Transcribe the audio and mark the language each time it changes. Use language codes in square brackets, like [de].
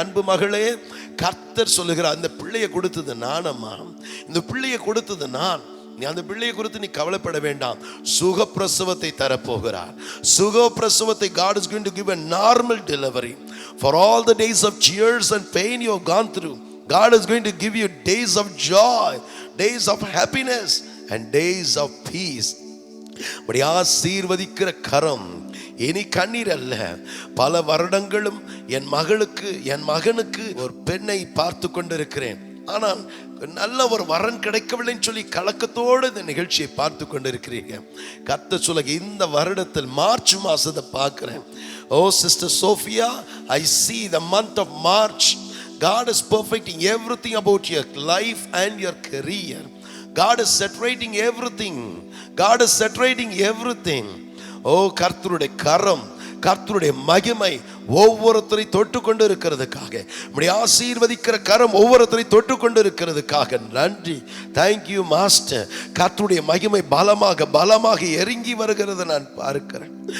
[ta] அன்பு மகளே, கர்த்தர் சொல்லுகிறார், அந்த பிள்ளையை கொடுத்தது நானம்மா, இந்த பிள்ளையை கொடுத்தது நான். நீ அந்த பிள்ளையை குறித்து நீ கவலைப்பட வேண்டாம். சுகப்பிரசவத்தை தரப்போகிறார். சுகப்பிரசவத்தை. [en] God is going to give a normal delivery for all the days of tears and pain you have gone through. God is going to give you days of joy, days of happiness and days of peace. [ta] அப்படி ஆசீர்வதிக்கிற கரம். இனி கண்ணீர் அல்ல. பல வருடங்களும் என் மகனுக்கு ஒரு பெண்ணை பார்த்து கொண்டிருக்கிறேன், ஆனால் நல்ல ஒரு வரன் கிடைக்கவில்லைன்னு சொல்லி கலக்கத்தோடு இந்த நிகழ்ச்சியை பார்த்து கொண்டிருக்கிறீங்க. கர்த்தர் சொல்லுங்க, இந்த வருடத்தில் மார்ச் மாசத்தை பார்க்கிறேன். [en] Oh sister Sophia, I see the month of March. God is perfecting everything about your life and your career. God is saturating everything. God is saturating everything. [ta] ஓ கர்த்தருடைய கரம், கர்த்தருடைய மகிமை ஒவ்வொருத்தரை தொட்டு கொண்டு இருக்கிறதுக்காக, இப்படி ஆசீர்வதிக்கிற கரம் ஒவ்வொருத்தரை தொட்டு கொண்டு இருக்கிறதுக்காக நன்றி. Thank you master. கர்த்தருடைய மகிமை பலமாக இறங்கி வருகிறது நான் பார்க்கிறேன்.